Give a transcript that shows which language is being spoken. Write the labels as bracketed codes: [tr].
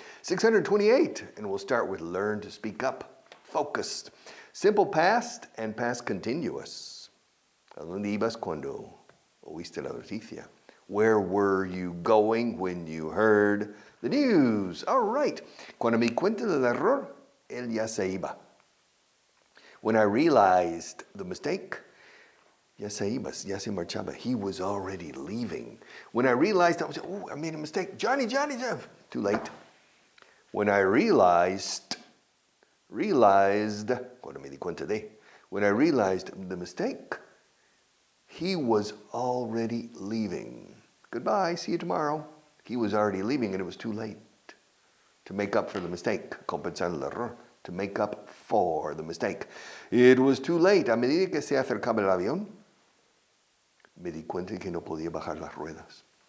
[en] 628, and we'll start with learn to speak up. Focused. Simple past and past continuous. [es] ¿A dónde ibas cuando oíste la noticia? [en] Where were you going when you heard the news? All right. [es] Cuando me di cuenta del error, él ya se iba. [en] When I realized the mistake, [es] ya se iba, ya se marchaba. [en] He was already leaving. When I realized, I made a mistake. Johnny, too late. When I realized, [es] cuando me di cuenta de, [en] when I realized the mistake, he was already leaving. Goodbye, see you tomorrow. He was already leaving and it was too late to make up for the mistake. [es] Compensar el error. [en] To make up for the mistake. It was too late. [es] A medida que se acercaba el avión, me di cuenta que no podía bajar las ruedas.